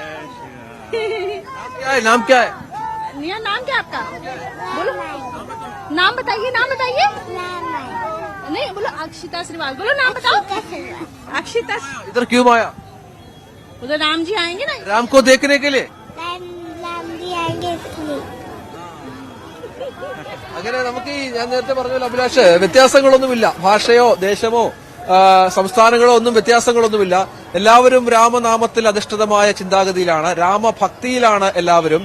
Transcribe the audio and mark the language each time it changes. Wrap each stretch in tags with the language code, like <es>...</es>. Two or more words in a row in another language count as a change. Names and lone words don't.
<hi>क्या है नाम क्या है? निया नाम क्या आपका? बोलो नाम बताइए, नाम बताइए। नहीं बोलो अक्षिता श्रीवाल, बोलो नाम बताओ। अक्षिता। इधर क्यों आया? उधर राम जी आएंगे ना। राम को देखने के लिए</hi> <ml>അങ്ങനെ നമുക്ക് ഞാൻ നേരത്തെ പറഞ്ഞ അഭിലാഷ് വ്യത്യാസങ്ങളൊന്നുമില്ല. ഭാഷയോ ദേശമോ സംസ്ഥാനങ്ങളോ ഒന്നും വ്യത്യാസങ്ങളൊന്നുമില്ല. എല്ലാവരും രാമനാമത്തിൽ അധിഷ്ഠിതമായ ചിന്താഗതിയിലാണ്, രാമഭക്തിയിലാണ് എല്ലാവരും.</ml>